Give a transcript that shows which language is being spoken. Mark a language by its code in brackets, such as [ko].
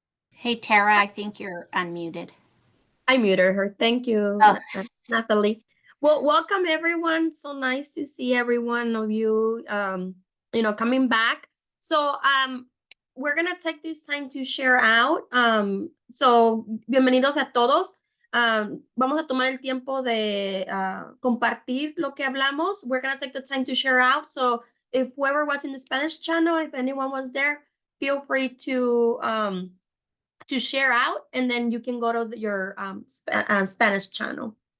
[en] Hey, Tara, I think you're unmuted. I muted her. Thank you, Oh. Natalie. Well, welcome everyone. So nice to see every one of you, coming back. So, we're gonna take this time to share out. [es] So, bienvenidos a todos. Vamos a tomar el tiempo de compartir lo que hablamos. [en] We're gonna take the time to share out. So, if whoever was in the Spanish channel, if anyone was there, feel free to share out, and then you can go to your Spanish channel.